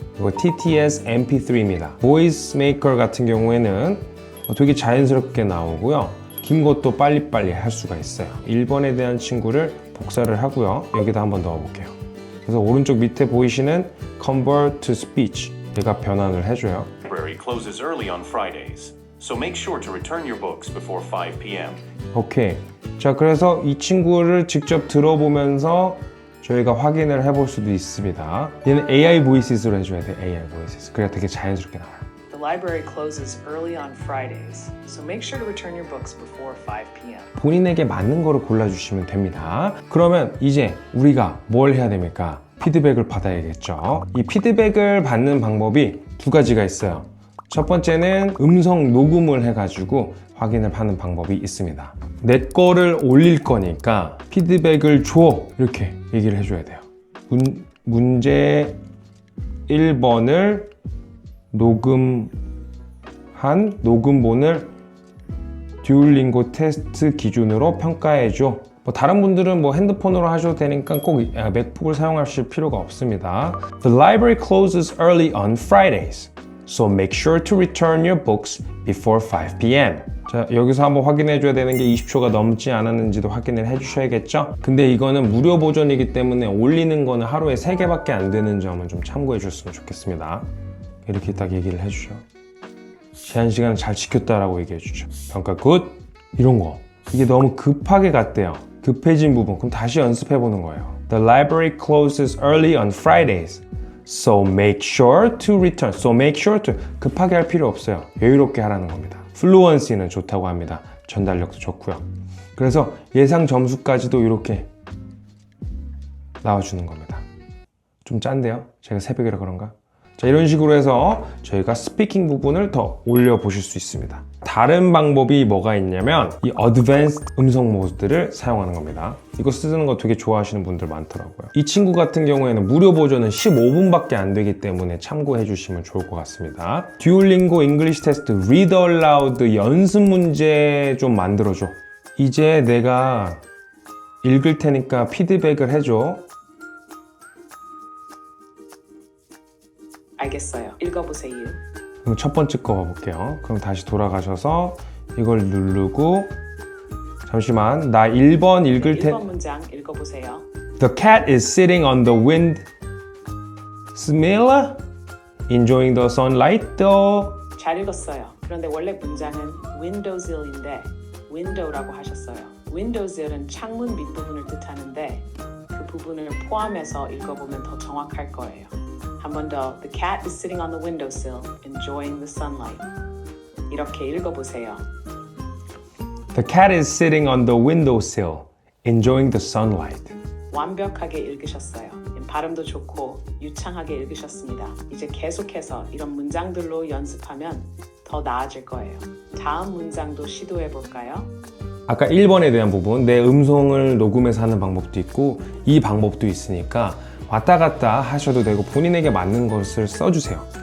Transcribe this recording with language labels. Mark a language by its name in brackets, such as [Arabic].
[Korean] 이거 TTS MP3입니다. Voice Maker 같은 경우에는 되게 자연스럽게 나오고요. 긴 것도 빨리빨리 할 수가 있어요. 1번에 대한 친구를 복사를 하고요. 여기다 한번 넣어볼게요. 그래서 오른쪽 밑에 보이시는 Convert to Speech 얘가 변환을 해줘요. [English] Library closes early on Fridays, so make sure to return your books before 5 p.m. [Korean] 오케이. 자, 그래서 이 친구를 직접 들어보면서 저희가 확인을 해볼 수도 있습니다. 얘는 AI 보이스로 해줘야 돼. AI 보이스. 그래야 되게 자연스럽게 나와요. [English] The library closes early on Fridays, so make sure to return your books before 5 p.m. [Korean] 본인에게 맞는 거를 골라주시면 됩니다. 그러면 이제 우리가 뭘 해야 됩니까? 피드백을 받아야겠죠. 이 피드백을 받는 방법이 두 가지가 있어요. 첫 번째는 음성 녹음을 해가지고 확인을 하는 방법이 있습니다. 내 거를 올릴 거니까 피드백을 줘 이렇게 얘기를 해줘야 돼요. 문제 1번을 녹음한 녹음본을 듀오링고 테스트 기준으로 평가해줘. 다른 분들은 핸드폰으로 하셔도 되니까 꼭 맥북을 사용하실 필요가 없습니다. [English] The library closes early on Fridays, so make sure to return your books before 5 p.m. [Korean] 자, 여기서 한번 확인해 줘야 되는 게 20초가 넘지 않았는지도 확인을 해 주셔야겠죠? 근데 이거는 무료 버전이기 때문에 올리는 거는 하루에 3개밖에 안 되는 점은 좀 참고해 주셨으면 좋겠습니다. 이렇게 딱 얘기를 해 주죠. 제한 시간을 잘 지켰다라고 얘기해 주죠. 평가 굿! 이런 거. 이게 너무 급하게 갔대요. 급해진 부분. 그럼 다시 연습해 보는 거예요. [English] The library closes early on Fridays, so make sure to return. [Korean] So make sure to. 급하게 할 필요 없어요. 여유롭게 하라는 겁니다. Fluency는 좋다고 합니다. 전달력도 좋고요. 그래서 예상 점수까지도 이렇게 나와주는 겁니다. 좀 짠데요? 제가 새벽이라 그런가? 자, 이런 식으로 해서 저희가 스피킹 부분을 더 올려보실 수 있습니다. 다른 방법이 뭐가 있냐면 이 어드밴스 음성 모드를 사용하는 겁니다. 이거 쓰는 거 되게 좋아하시는 분들 많더라고요. 이 친구 같은 경우에는 무료 버전은 15분밖에 안 되기 때문에 참고해 주시면 좋을 것 같습니다. 듀오링고 잉글리시 테스트 Read Aloud 연습 문제 좀 만들어줘. 이제 내가 읽을 테니까 피드백을 해줘. 알겠어요. 읽어보세요. 그럼 첫 번째 거 봐볼게요. 그럼 다시 돌아가셔서 이걸 누르고 잠시만 나 1번 읽을 테 1번 문장 읽어보세요. [English] The cat is sitting on the wind sill enjoying the sunlight though. [Korean] 잘 읽었어요. 그런데 원래 문장은 windowsill인데 window라고 하셨어요. windowsill은 창문 밑부분을 뜻하는데 그 부분을 포함해서 읽어보면 더 정확할 거예요. 한 번 더. [English] The cat is sitting on the windowsill, enjoying the sunlight. [Korean] 이렇게 읽어보세요. [English] The cat is sitting on the windowsill enjoying the sunlight. [Korean] 완벽하게 읽으셨어요. 발음도 좋고 유창하게 읽으셨습니다. 이제 계속해서 이런 문장들로 연습하면 더 나아질 거예요. 다음 문장도 시도해 볼까요? 아까 1번에 대한 부분, 내 음성을 녹음해서 하는 방법도 있고 이 방법도 있으니까 왔다 갔다 하셔도 되고 본인에게 맞는 것을 써주세요.